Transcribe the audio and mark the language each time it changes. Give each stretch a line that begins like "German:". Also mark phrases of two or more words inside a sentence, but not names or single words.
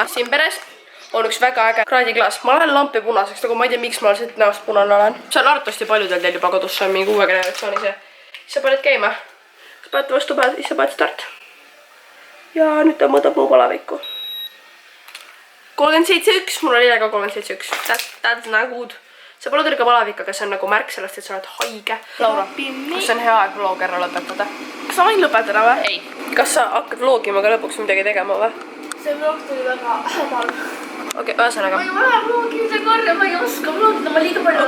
Estonian: Siin peres on üks väga äge kraadiklaas. Ma lähen lampi punaseks, nagu ma ei tea, miks ma siit näost punane olen. See on arvatavasti paljudel teil juba kodus, see on mingi 6 generatsiooni see. Siis sa paned käima. Sa paned vastu pead, siis sa paned start. Ja nüüd ta mõõdab mu palavikku. 37,1, mul oli ka 37,1.
English: That's not good.
Estonian: See pole tõrga palavik, aga see on nagu märk sellest, et sa oled haige. Laura, kas on hea aeg vlog ära lõpetada? Kas sa võin lõpetada või? Ei. Kas sa hakkad vlogima ka lõpuks midagi tegema või? See vlog tuli väga hämal. Okei, ühesõnaga. Ma ei ole vlogimise korra, ma ei oska vlogida, ma liiga palju.